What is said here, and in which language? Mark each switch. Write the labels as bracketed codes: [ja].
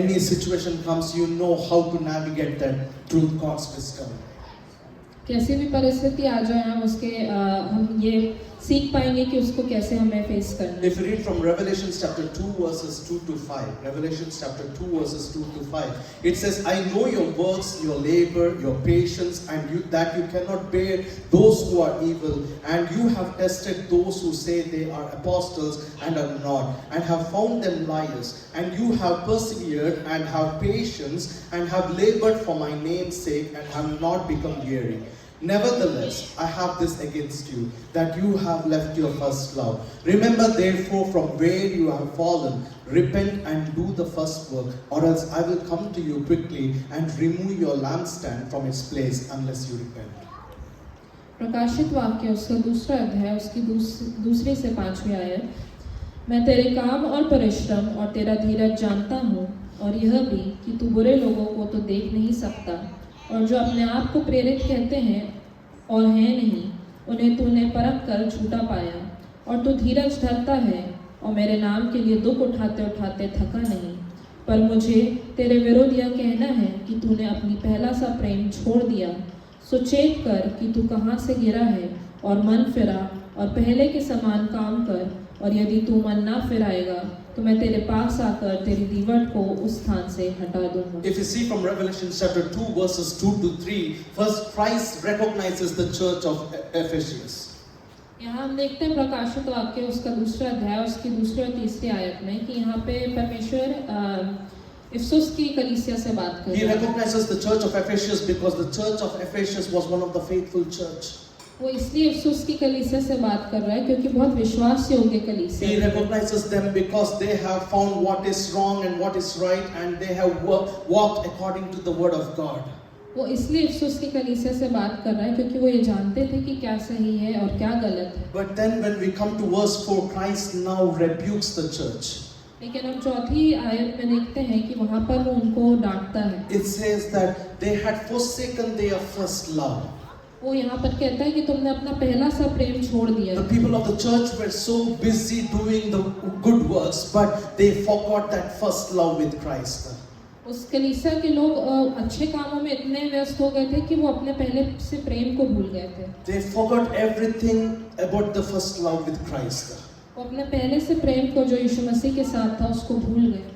[en] Any situation comes, you know how to navigate that through God's wisdom. [hi] कैसी भी परिस्थिति आ जाए हम ये सीख पाएंगे कि उसको कैसे हमें फेस करना है। [en] If you read from Revelation chapter 2 verses 2 to 5, Revelation chapter 2 verses 2 to 5, it says, I know your works, your labor, your patience, and that you cannot bear those who are evil, and you have tested those who say they are apostles and are not, and have found them liars, and you have persevered and have patience and have labored for my name's sake and have not become weary. Nevertheless, I have this against you, that you have left your first love. Remember therefore from where you have fallen, repent and do the first work, or else I will come to you quickly and remove your lampstand from its place unless you repent. [hi] प्रकाशित वाक्य उसका दूसरा अध्याय उसकी दूसरी से 5वीं आयत। मैं तेरे काम और परिश्रम और तेरा धीरज जानता हूँ, और यह भी कि तू बुरे लोगों को तो देख नहीं सकता, और जो अपने आप को प्रेरित कहते हैं और हैं नहीं, उन्हें तूने परख कर झूठा पाया, और तू धीरज धरता है और मेरे नाम के लिए दुख उठाते उठाते थका नहीं। पर मुझे तेरे विरुद्ध यह कहना है कि तूने अपनी पहला सा प्रेम छोड़ दिया। सो चेत कर कि तू कहाँ से गिरा है, और मन फिरा और पहले के समान काम कर, और यदि तू मन ना फिराएगा तो मैं तेरे पास आकर तेरी दीवट को उस स्थान से हटा दूंगा। [en] If you see from Revelation chapter 2 verses 2 to 3, first Christ recognizes the church of Ephesus. [hi] यहाँ हम देखते हैं प्रकाशित वाक्य उसका दूसरा अध्याय उसकी दूसरी और तीसरी आयत में कि यहाँ पे परमेश्वर इफिसुस की कलीसिया से बात कर [en] He [hi] रहा है। [en] recognizes the church of Ephesus because the church of Ephesus was one of the faithful church. [hi] वो इसलिए इफिसुस की कलीसिया से बात कर रहा है क्योंकि बहुत विश्वास योग्य कलीसिया [en] He [hi] है। [en] recognizes them because they have found what is wrong and what is right, and they have walked according to the word of God. [hi] वो इसलिए इफिसुस की कलीसिया से बात कर रहा है क्योंकि वो ये जानते थे कि क्या सही है और क्या गलत है। [en] But then when we come to verse 4, Christ now rebukes the church. [hi] लेकिन हम चौथी आयत में देखते हैं कि वहाँ पर वो उनको डांटता है। [en] It says that they had forsaken their first love. [hi] वो यहाँ पर कहता है कि तुमने अपना पहला सा प्रेम छोड़ दिया। [en] The people of the church were so busy doing the good works, but they forgot that first love with Christ. [hi] उस कलीसिया के लोग अच्छे कामों में इतने व्यस्त हो गए थे कि वो अपने पहले से प्रेम को भूल गए थे। [en] They forgot everything about the first love with Christ. [hi] वो अपने पहले से प्रेम को जो यीशु मसीह के साथ था उसको भूल गए।